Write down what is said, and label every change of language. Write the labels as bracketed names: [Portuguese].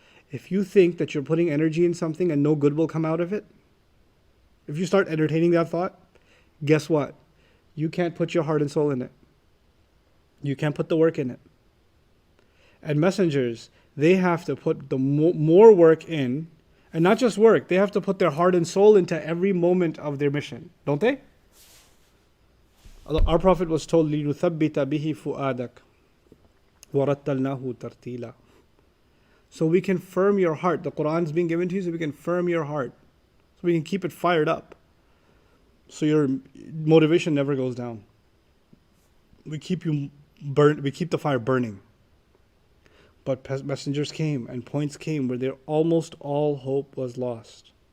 [English] If you think that you're putting energy in something and no good will come out of it, if you start entertaining that thought, guess what? You can't put your heart and soul in it. You can't put the work in it. And messengers, they have to put the more work in, and not just work, they have to put their heart and soul into every moment of their mission, don't they? Our Prophet was told, [Arabic] لِنُثَبِّتَ بِهِ فُؤَادَكَ وَرَتَّلْنَاهُ تَرْتِيلًا. [English] So we can firm your heart. The Quran is being given to you so we can firm your heart. So we can keep it fired up. So your motivation never goes down. We keep the fire burning. But messengers came and points came where almost all hope was lost.